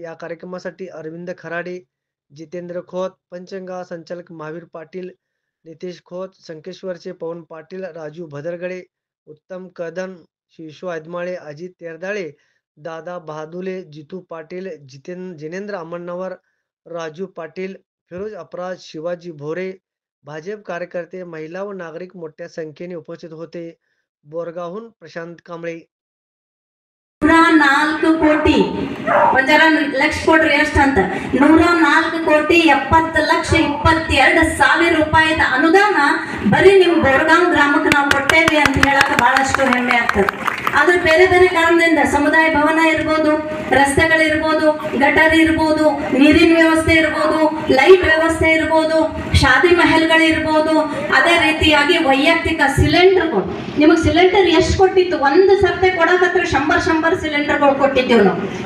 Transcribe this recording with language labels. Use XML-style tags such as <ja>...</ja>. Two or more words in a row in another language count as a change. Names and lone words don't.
<mr>या कार्यक्रमासाठी अरविंद खराडे, जितेंद्र खोत, पंचगंगा संचालक महावीर पाटील, नितेश खोत, संकेश्वरचे पवन पाटील, राजू भदरगडे, उत्तम कदम, शिशू आदमाळे, अजित तेरदाळे, दादा बहादुले, जितू पाटील, जिनेंद्र अमण्णावर, राजू पाटील, फिरोज अपराज, शिवाजी भोरे, भाजप कार्यकर्ते, महिला व नागरिक मोठ्या संख्येने उपस्थित होते. बोरगावहून प्रशांत कांबळे.</mr> <kn>104 ಕೋಟಿ ಒಂದರ ಲಕ್ಷ ಕೊಡ್ರಿ ಎಷ್ಟು ಅಂತ 104 ಕೋಟಿ 70,22,000 ರೂಪಾಯಿದ ಅನುದಾನ ಬರೀ ನಿಮ್ಮ ಬೋರ್ಗಾಂವ್ ಗ್ರಾಮಕ್ಕೆ ನಾವು ಕೊಟ್ಟೇವಿ ಅಂತ ಹೇಳಕ್ಕೆ ಬಹಳಷ್ಟು ಹೆಮ್ಮೆ ಆಗ್ತದೆ. ಆದ್ರೆ ಬೇರೆ ಬೇರೆ ಕಾರಣದಿಂದ ಸಮುದಾಯ ಭವನ ಇರ್ಬೋದು, ರಸ್ತೆಗಳಿರ್ಬೋದು, ಗಟರ್ ಇರ್ಬೋದು, ನೀರಿನ ವ್ಯವಸ್ಥೆ ಇರ್ಬೋದು, ಲೈಟ್ ವ್ಯವಸ್ಥೆ ಇರ್ಬೋದು, ಶಾದಿ ಮಹಲ್ಗಳಿರ್ಬೋದು, ಅದೇ ರೀತಿಯಾಗಿ ವೈಯಕ್ತಿಕ ಸಿಲಿಂಡರ್ಗಳು ನಿಮಗೆ ಸಿಲಿಂಡರ್ ಎಷ್ಟು ಕೊಟ್ಟಿತ್ತು ಒಂದು ಸರ್ತೆ ಕೊಡಕತ್ರ 100 ಸಿಲಿಂಡರ್ಗಳು ಕೊಟ್ಟಿದ್ದೇವೆ ನಾವು.</kn>